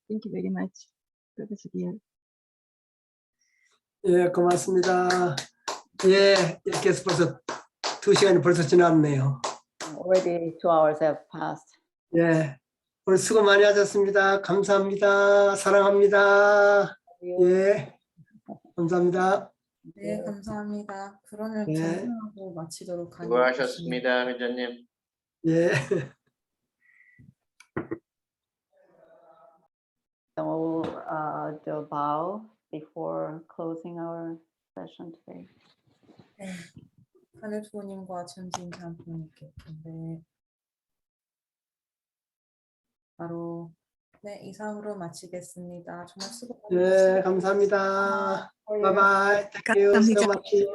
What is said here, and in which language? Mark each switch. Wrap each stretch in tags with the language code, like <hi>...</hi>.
<en>Thank you very much, Professor Gill.</en> <ko>예, 고맙습니다. 예, 이렇게 해서 벌써 2시간이 벌써 지났네요.</ko> <en>Already 2 hours have passed.</en> <ko>예, 오늘 수고 많이 하셨습니다. 감사합니다. 사랑합니다. 예, 감사합니다. 네, 감사합니다. 그러면 네. 정리하고 마치도록 하겠습니다. 수고하셨습니다, 회장님. 예.</ko> <en>So do a bow before closing our session today.</en> <ko>네, 하늘 부모님과 전진 장로님께 네, 바로 네 이상으로 마치겠습니다. 정말 수고 많으셨습니다. 예, 감사합니다.</ko> <en>Bye bye. Thank you so much.</en>